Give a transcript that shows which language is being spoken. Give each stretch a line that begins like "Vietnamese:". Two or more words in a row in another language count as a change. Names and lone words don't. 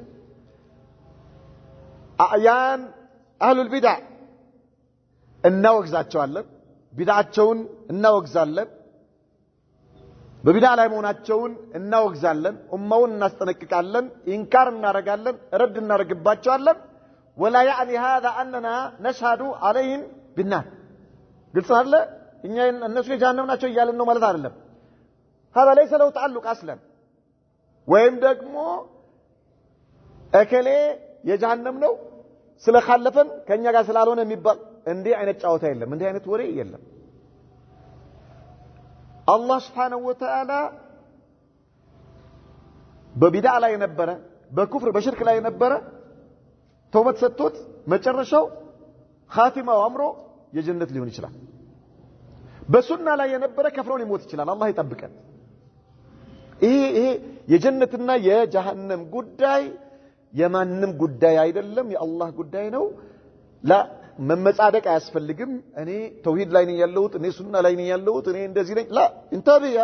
Amharic: አያን አህሉል ቢድዓ እናወግዛቸዋለን ቢድዓቸውን እናወግዛለን በቢድዓ ላይ መሆናቸውን እናወግዛለን ኡማውን እናስጠነቅቃለን ኢንካር እናረጋለን ረድ እናረግባቸዋለን
Arabic: ولا يعني هذا اننا نشهد عليهم بالنار
Amharic: ግልጽ አለ እኛ እነሱ የጀሃነም ናቸው እያልን ነው ማለት አይደለም
Arabic: هذا ليس له تعلق اصلا
Amharic: ወይም ደግሞ እከሌ የጀሃነም ነው ስለখাለፈን ከኛ ጋር ስላልሆነ የሚባል እንዴ አይነት ጫወታ የለም እንዴ አይነት ወሬ የለም አላህ
Arabic: سبحانه وتعالى
Amharic: በቢድዓ ላይ ነበረ በኩፍር በሽርክ ላይ ነበረ ተውበት ሰጥቶት መጨረሻው ኻቲማው አምሮ የጀነት ሊሆን ይችላል በሱና ላይ የነበረ ከፍሮ ሊሞት ይችላል አላህ ይጠብቀን ይሄ የጀነትና የጀሃነም ጉዳይ የማንም ጉዳይ አይደለም የአላህ ጉዳይ ነው ላ መመጻደቅ አያስፈልግም እኔ ተውሂድ ላይ ነኝ ያለሁት እኔ ሱና ላይ ነኝ ያለሁት እኔ እንደዚህ ነኝ ላ
Arabic: انتبه يا